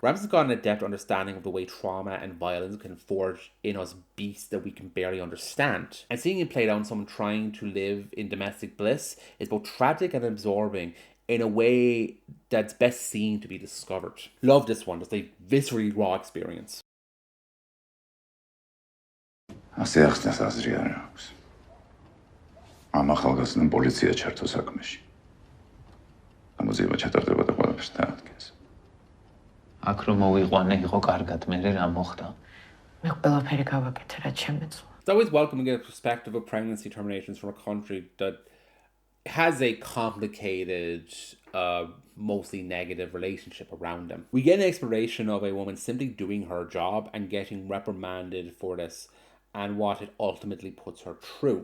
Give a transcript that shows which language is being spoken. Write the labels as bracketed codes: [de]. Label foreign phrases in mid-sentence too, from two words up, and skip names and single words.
[en] Ramsey's got an adept understanding of the way trauma and violence can forge in us beasts that we can barely understand. And seeing it played out on someone trying to live in domestic bliss is both tragic and absorbing in a way that's best seen to be discovered. Love this one, just a viscerally raw experience. [ka] ასე ახსნას აზრი არ აქვს. ამ ახალგაზრდამ პოლიცია ჩართო საქმეში. გამოძიება ჩატარდება და ყველაფერს დაადგეს. აქ რომ მოვიყვანე იყო კარგად, მე რა მოხდა? მე ყველაფერი გავაკეთე, რაც შემეძლო. [en] It's always welcome to get a perspective of pregnancy terminations from a country that has a complicated, mostly negative relationship around them. We get an exploration of a woman simply doing her job and getting reprimanded for this, and what it ultimately puts her through.